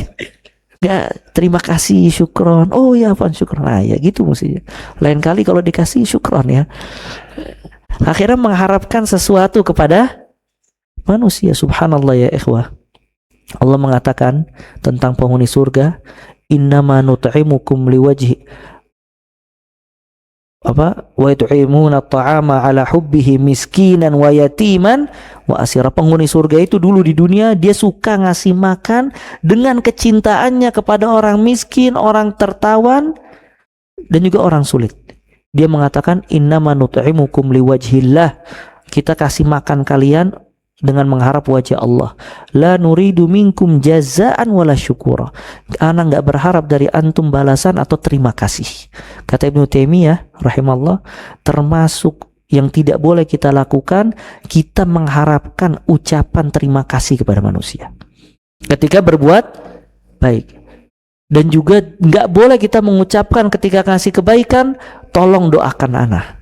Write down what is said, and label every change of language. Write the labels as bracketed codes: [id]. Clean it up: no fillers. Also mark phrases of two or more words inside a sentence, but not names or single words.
[id] Nggak terima kasih, syukron. Oh ya, apaan syukron? Nah ya gitu mestinya. Lain kali kalau dikasih syukron ya. Akhirnya mengharapkan sesuatu kepada manusia. [ar] سبحان الله يا إخوة. [id] Allah mengatakan tentang penghuni surga, [ar] إنما نطعمكم لوجه ويطعمون الطعام على حبه مسكينا ويتيما وأسيرا. [id] Penghuni surga itu dulu di dunia dia suka ngasih makan dengan kecintaannya kepada orang miskin, orang tertawan, dan juga orang sulit. Dia mengatakan [ar] إنما نطعمكم لوجه الله, [id] kita kasih makan kalian dengan mengharap wajah Allah. [ar] لا نريد منكم جزاء ولا شكورا. [id] Ana enggak berharap dari antum balasan atau terima kasih. Kata Ibnu Taimiyah rahimahullah, termasuk yang tidak boleh kita lakukan, kita mengharapkan ucapan terima kasih kepada manusia ketika berbuat baik. Dan juga enggak boleh kita mengucapkan ketika kasih kebaikan, tolong doakan ana.